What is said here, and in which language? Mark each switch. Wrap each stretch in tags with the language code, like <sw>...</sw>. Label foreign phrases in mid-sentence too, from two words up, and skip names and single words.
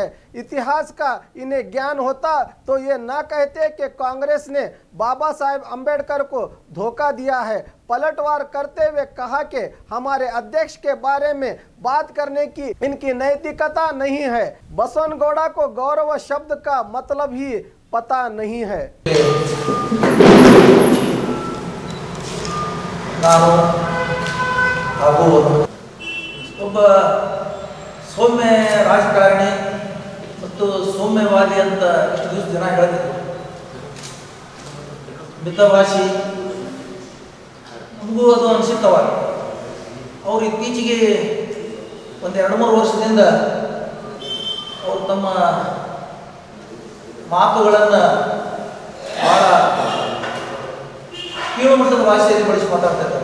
<hi>इतिहास का इन्हें ज्ञान होता तो ये ना कहते कि कांग्रेस ने बाबा साहेब अंबेडकर को धोखा दिया है। पलटवार करते हुए कहा कि हमारे अध्यक्ष के बारे में बात करने की इनकी नैतिकता नहीं है। बसवनगौड़ा को गौरव शब्द का मतलब ही पता नहीं है।</hi> <kn>ಒಬ್ಬ ಸೌಮ್ಯ ರಾಜಕಾರಣಿ ಮತ್ತು ಸೌಮ್ಯವಾದಿ ಅಂತ ಇಷ್ಟು ದಿವಸ ಜನ ಹೇಳ್ತಿದ್ರು. ಮಿತಭಾಷಿ ನಮಗೂ ಅದು ಅನಿಸುತ್ತವಾಗ ಅವರು ಇತ್ತೀಚೆಗೆ ಒಂದು 2-3 ವರ್ಷದಿಂದ ಅವರು ತಮ್ಮ ಮಾತುಗಳನ್ನು ಬಹಳ ಕೀಳುಮಟ್ಟದ ಭಾಷೆಯಲ್ಲಿ ಬಳಸಿ ಮಾತಾಡ್ತಾ ಇದ್ದಾರೆ.</kn>